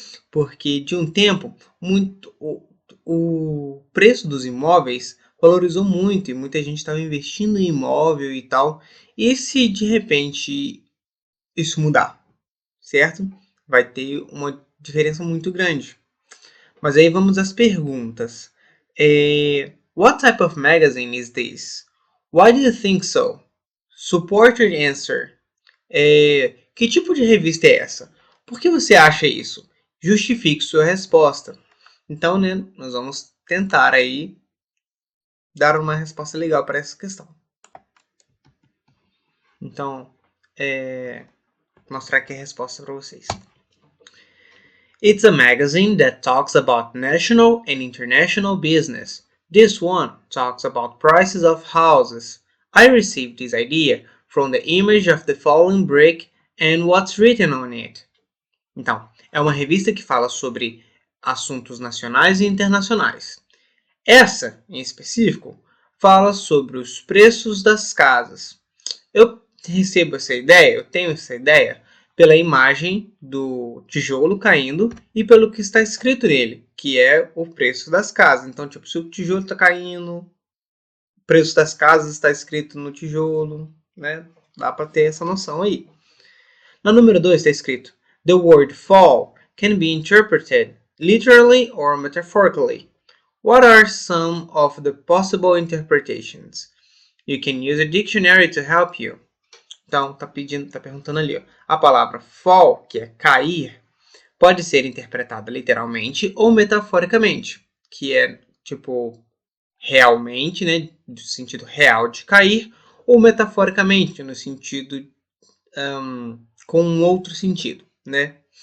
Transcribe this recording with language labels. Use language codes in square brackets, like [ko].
[pt] Porque de um tempo, o preço dos imóveis valorizou muito e muita gente estava investindo em imóvel e tal. E se de repente isso mudar, certo? Vai ter uma diferença muito grande. Mas aí vamos às perguntas. [en] What type of magazine is this? Why do you think so? Support your answer. [pt] Que tipo de revista é essa? Por que você acha isso? Justifique sua resposta. Então, né, nós vamos tentar aí dar uma resposta legal para essa questão. Então, mostrar aqui a resposta para vocês. [en] It's a magazine that talks about national and international business. This one talks about prices of houses. I received this idea from the image of the falling brick and what's written on it. [pt] Então, é uma revista que fala sobre assuntos nacionais e internacionais. Essa, em específico, fala sobre os preços das casas. Eu tenho essa ideia pela imagem do tijolo caindo e pelo que está escrito nele, que é o preço das casas. Então, tipo, se o tijolo está caindo, o preço das casas está escrito no tijolo, né? Dá para ter essa noção aí. Na número 2 está escrito: [en] The word fall can be interpreted literally or metaphorically. What are some of the possible interpretations? You can use a dictionary to help you. [pt] Então, tá perguntando ali, ó. A palavra fall, que é cair, pode ser interpretada literalmente ou metaforicamente, que é, tipo, realmente, né, no sentido real de cair, ou metaforicamente, no sentido, com um outro sentido, né?